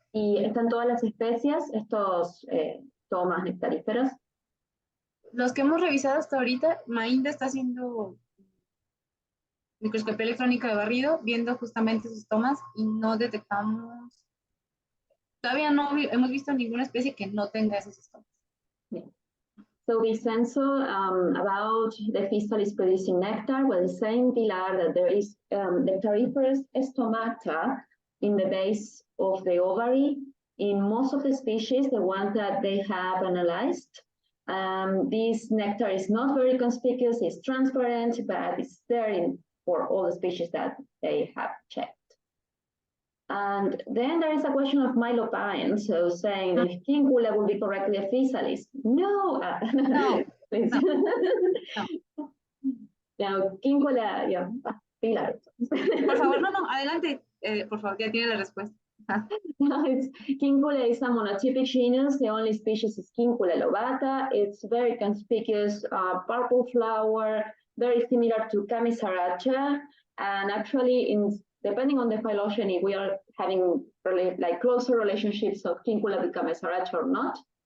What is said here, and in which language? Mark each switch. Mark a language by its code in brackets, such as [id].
[es] Y están todas las especies, estos tomas nectaríferos. Los que hemos revisado hasta ahorita, Mainda está haciendo microscopía electrónica de barrido, viendo justamente sus tomas y no detectamos, todavía no hemos visto ninguna especie que no tenga esos estomas. [en] Yeah. So Vicenzo, about the Physalis producing nectar, well, the same Pilar that there is nectariferous stomata in the base of the ovary. In most of the species, the ones that they have analyzed, this nectar is not very conspicuous, it's transparent, but it's there for all the species that they have checked. And then there is a question of Mylopine, so saying that Quincula will be correctly a Physalis. [es] No, no, [en] no. Now, Quincula, yeah, Pilar. [es] Por favor, no, adelante, por favor, ya tiene la respuesta. [en] Quincula is a monotypic genus. The only species is Quincula lobata. It's very conspicuous, purple flower, very similar to Camisaracha. And actually, depending on the phylogeny, we are having really like closer relationships of Quincula with Camisaracha or not.